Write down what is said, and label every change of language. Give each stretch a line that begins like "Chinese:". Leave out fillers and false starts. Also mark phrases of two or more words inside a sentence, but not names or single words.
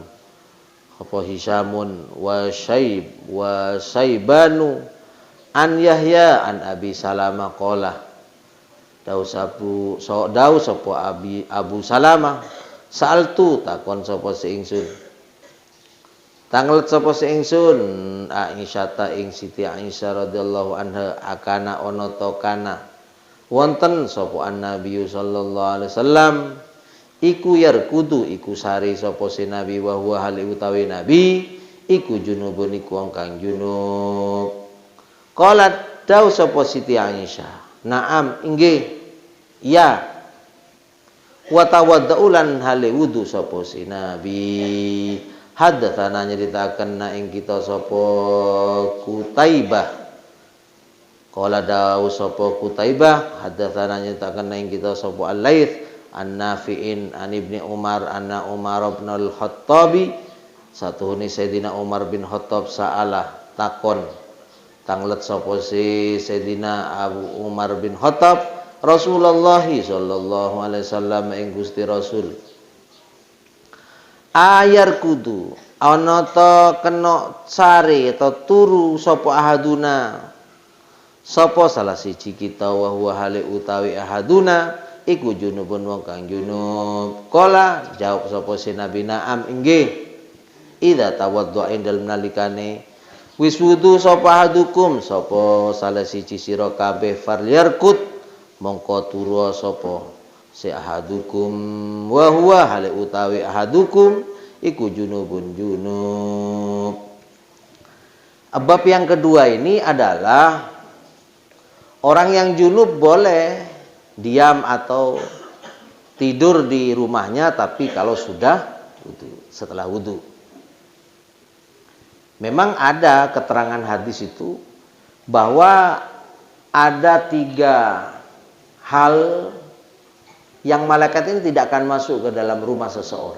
Arabic: Apa Hishamun wa Saibanu an Yahya an Abi Salamah qala.
Javanese: Dawu sapa Abu Salamah sa'altu takon sapa si ingsun. Tanglet sapa si ingsun Aisyah ta ing Siti Aisyah
Arabic: radhiyallahu anha
Javanese: akana ana ta kana wonten sapa Nabi
Arabic: sallallahu alaihi wasallam
Javanese: iku yarkudu iku sari sapa si Nabi
Arabic: wa huwa hal
Javanese: utawi Nabi iku junubun iku wong kang junub. Qalat dawu sapa Siti Aisyah, "Na'am, inggih." Ya.
Arabic: Wa tawaddaulan
Javanese: hale wudu sapa si Nabi. Hadatsana nyeritaken ing kita sapa Kutaibah. Qala dawu sapa Kutaibah hadatsana nyeritaken ing kita sapa Al-Laits an-Nafi'in an Ibni Umar anna Umar bin Al-Khattabi satuhune Sayyidina Umar bin Khattab sa'alah takon tanglet sapa si Sayyidina Abu Umar bin Khattab Rasulullah
Arabic: sallallahu alaihi wasallam
Javanese: ing Gusti Rasul ayar kudu ana ta kena sare ta turu sapa ahaduna sapa salah siji kita
Arabic: wa huwa hale
Javanese: utawi ahaduna iku junubun wong kang junub. Qala jawab sapa si Nabi na'am inggih.
Arabic: Idza tawaddu'a indal
Javanese: nalikane wis wudu sapa hadukum sapa salah siji sira kabeh falyarkut mongko turu sapa si ahadukum
Arabic: wa huwa hale
Javanese: utawi ahadukum iku junubun junub.
Indonesian: Bab yang kedua ini adalah orang yang junub boleh diam atau tidur di rumahnya, tapi kalau sudah wudu, setelah wudu. Memang ada keterangan hadis itu bahwa ada 3 hal yang malaikat ini tidak akan masuk ke dalam rumah seseorang.